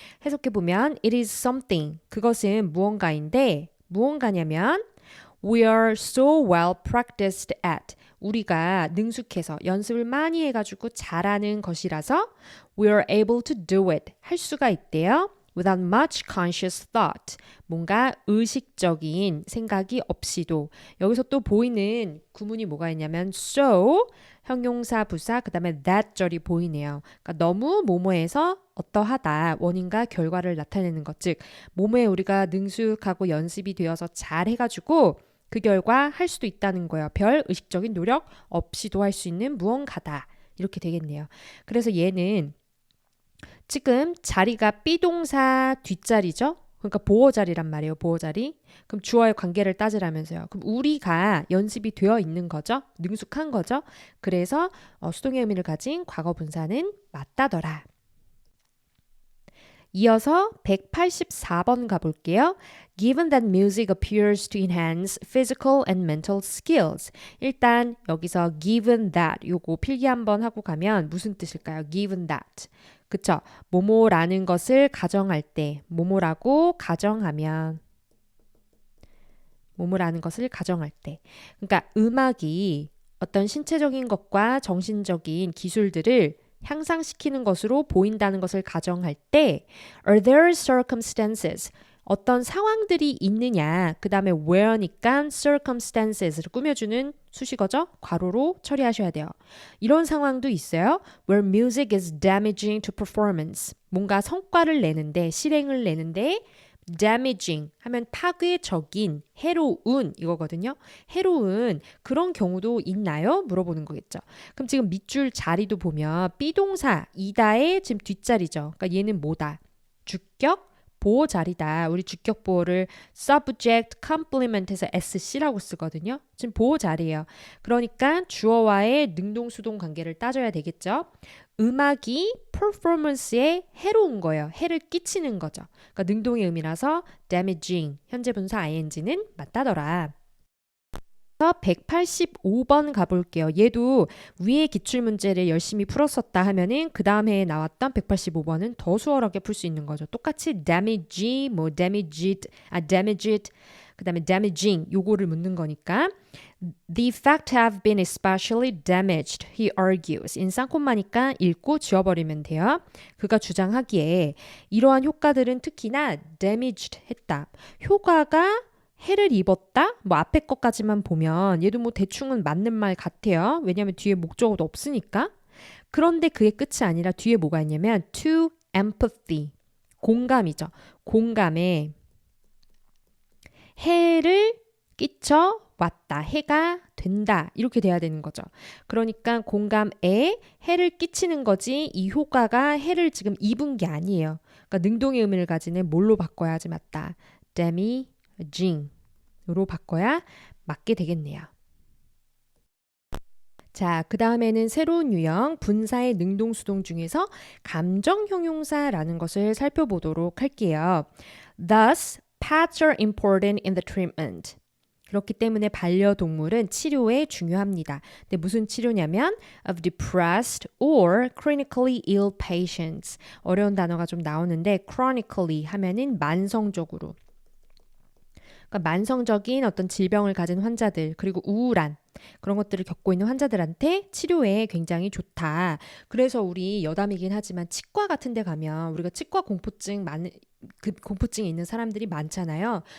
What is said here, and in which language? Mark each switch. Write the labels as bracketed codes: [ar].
[ko] 해석해 보면 [en] it is something [ko] 그것은 무언가인데 무언가냐면 [en] we are so well practiced at [ko] 우리가 능숙해서 연습을 많이 해가지고 잘하는 것이라서 [en] we are able to do it [ko] 할 수가 있대요. [en] without much conscious thought. [ko] 뭔가 의식적인 생각이 없이도. 여기서 또 보이는 구문이 뭐가 있냐면 so, 형용사 부사, 그 다음에 that 절이 보이네요. 그러니까 너무 뭐뭐해서 어떠하다, 원인과 결과를 나타내는 것. 즉, 뭐뭐에 우리가 능숙하고 연습이 되어서 잘 해가지고 그 결과 할 수도 있다는 거예요. 별 의식적인 노력 없이도 할 수 있는 무언가다. 이렇게 되겠네요. 그래서 얘는 지금 자리가 비동사 뒷자리죠. 그러니까 보어 자리란 말이에요. 보어 자리. 그럼 주어의 관계를 따지라면서요. 그럼 우리가 연습이 되어 있는 거죠. 능숙한 거죠. 그래서 수동의 의미를 가진 과거 분사는 맞다더라. 이어서 184번 가볼게요. [en] Given that music appears to enhance physical and mental skills. [ko] 일단 여기서 given that 요거 필기 한번 하고 가면 무슨 뜻일까요? [en] Given that. [ko] 그쵸? 뭐뭐라는 것을 가정할 때 뭐뭐라고 가정하면 뭐뭐라는 것을 가정할 때 그러니까 음악이 어떤 신체적인 것과 정신적인 기술들을 향상시키는 것으로 보인다는 것을 가정할 때 [en] are there circumstances [ko] 어떤 상황들이 있느냐 그 다음에 where니까 circumstances를 꾸며주는 수식어죠. 괄호로 처리하셔야 돼요. 이런 상황도 있어요. [en] Where music is damaging to performance. [ko] 뭔가 성과를 내는데 실행을 내는데 damaging 하면 파괴적인, 해로운 이거거든요. 해로운 그런 경우도 있나요? 물어보는 거겠죠. 그럼 지금 밑줄 자리도 보면 비동사 이다의 지금 뒷자리죠. 그러니까 얘는 뭐다? 주격 보호 자리다. 우리 주격 보호를 [en] subject complement [ko] 에서 SC라고 쓰거든요. 지금 보호 자리예요. 그러니까 주어와의 능동수동 관계를 따져야 되겠죠. 음악이 performance에 해로운 거예요. 해를 끼치는 거죠. 그러니까 능동의 의미라서 damaging, 현재 분사 ing는 맞다더라. 185번 가볼게요. 얘도 위에 기출문제를 열심히 풀었었다 하면은 그 다음 해에 나왔던 185번은 더 수월하게 풀 수 있는 거죠. 똑같이 [en] damage, 뭐 damaged, 그 다음에 damaging [ko] 요거를 묻는 거니까 [en] The effect have been especially damaged, he argues. [ko] 인쌍콤마니까 읽고 지워버리면 돼요. 그가 주장하기에 이러한 효과들은 특히나 damaged 했다. 효과가 해를 입었다? 뭐 앞에 것까지만 보면 얘도 뭐 대충은 맞는 말 같아요. 왜냐하면 뒤에 목적어도 없으니까. 그런데 그게 끝이 아니라 뒤에 뭐가 있냐면 [en] to empathy, [ko] 공감이죠. 공감에 해를 끼쳐 왔다. 해가 된다. 이렇게 돼야 되는 거죠. 그러니까 공감에 해를 끼치는 거지 이 효과가 해를 지금 입은 게 아니에요. 그러니까 능동의 의미를 가지는 뭘로 바꿔야 하지 맞다. damaging으로 바꿔야 맞게 되겠네요. 자, 그 다음에는 새로운 유형 분사의 능동수동 중에서 감정형용사라는 것을 살펴보도록 할게요. [en] Thus, pets are important in the treatment. [ko] 그렇기 때문에 반려동물은 치료에 중요합니다. 근데 무슨 치료냐면 [en] of depressed or chronically ill patients. [ko] 어려운 단어가 좀 나오는데 chronically 하면은 만성적으로. 그러니까 만성적인 어떤 질병을 가진 환자들 그리고 우울한 그런 것들을 겪고 있는 환자들한테 치료에 굉장히 좋다. 그래서 우리 여담이긴 하지만 치과 같은 데 가면 우리가 치과 공포증이 있는 사람들이 많잖아요.